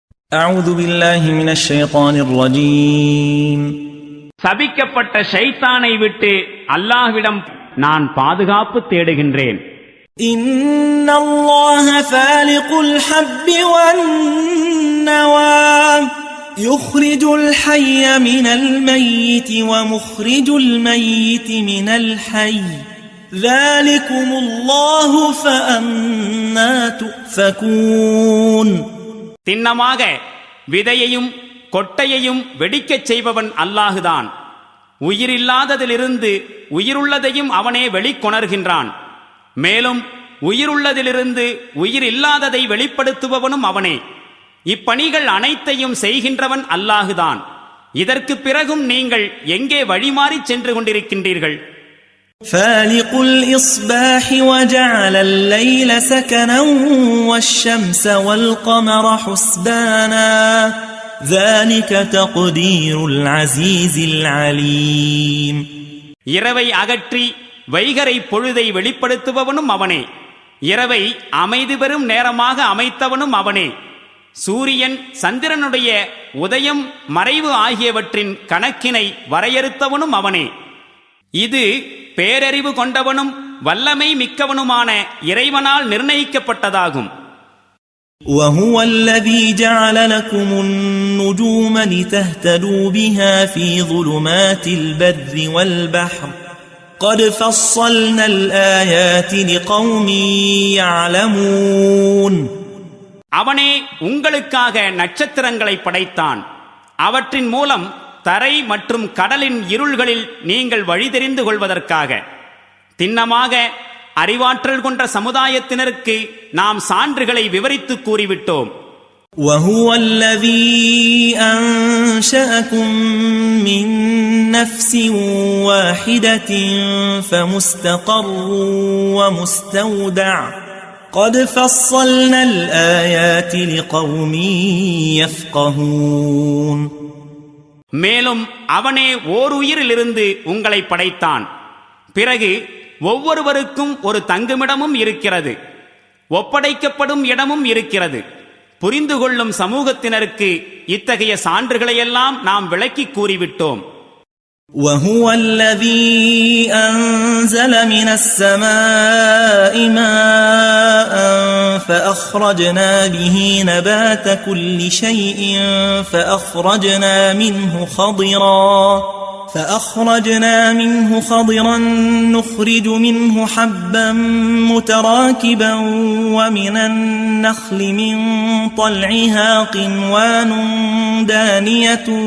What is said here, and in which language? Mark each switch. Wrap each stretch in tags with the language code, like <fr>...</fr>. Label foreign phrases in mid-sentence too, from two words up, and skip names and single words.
<ar>أعوذ بالله من الشيطان الرجيم.</ar> <ta>சபிக்கப்பட்ட ஷைத்தானை விட்டு அல்லாஹ்விடம் நான் பாதுகாப்பு தேடுகின்றேன்.</ta> <ar>إن الله فالق الحب والنوى يخرج الحي من الميت ومخرج الميت من الحي ذلكم الله فأنى تؤفكون.</ar> <ta>திண்ணமாக விதையையும் கொட்டையையும் வெடிக்கச் செய்பவன் அல்லாஹுதான். உயிரில்லாததிலிருந்து உயிருள்ளதையும் அவனே வெளிக்கொணர்கின்றான். மேலும் உயிருள்ளதிலிருந்து உயிர் இல்லாததை வெளிப்படுத்துபவனும் அவனே. இப்பணிகள் அனைத்தையும் செய்கின்றவன் அல்லாஹுதான். இதற்கு பிறகும் நீங்கள் எங்கே வழிமாறி சென்று கொண்டிருக்கின்றீர்கள்?</ta> <ar>فالق الإصباح وجعل الليل سكنا والشمس والقمر حسبانا ذلك تقدير العزيز العليم.</ar> <ta>இரவை அகற்றி வைகரை பொழுதை வெளிப்படுத்துபவனும் அவனே. இரவை அமைதி பெறும் நேரமாக அமைத்தவனும் அவனே. சூரியன் சந்திரனுடைய உதயம் மறைவு ஆகியவற்றின் கணக்கினை வரையறுத்தவனும் அவனே. இது பேரறிவு கொண்டவனும் வல்லமை மிக்கவனுமான இறைவனால் நிர்ணயிக்கப்பட்டதாகும்.</ta> <ar>وهو الذي جعل لكم النجوم لتهتدوا بها في ظلمات البر والبحر قد فصلنا الآيات لقوم يعلمون.</ar> <ta>அவனே உங்களுக்காக நட்சத்திரங்களை படைத்தான். அவற்றின் மூலம் தரை மற்றும் கடலின் இருள்களில் நீங்கள் வழி தெரிந்து கொள்வதற்காக. திண்ணமாக அறிவாற்றல் கொண்ட சமுதாயத்தினருக்கு நாம் சான்றுகளை விவரித்து கூறிவிட்டோம்.</ta> <ar>وهو الذي أنشأكم من نفس واحدة فمستقر ومستودع قد فصلنا الآيات لقوم يفقهون.</ar> <ta>மேலும் அவனே ஓர் உயிரிலிருந்து உங்களை படைத்தான். பிறகு ஒவ்வொருவருக்கும் ஒரு தங்குமிடமும் இருக்கிறது, ஒப்படைக்கப்படும் இடமும் இருக்கிறது. புரிந்து கொள்ளும் சமூகத்தினருக்கு இத்தகைய சான்றுகளையெல்லாம் நாம் விளக்கி கூறிவிட்டோம்.</ta> <ar>وهو الذي أنزل من السماء ماء فأخرجنا به نبات كل شيء فأخرجنا منه خضرا نخرج منه حبا متراكبا ومن النخل من طلعها قنوان دانية</ar>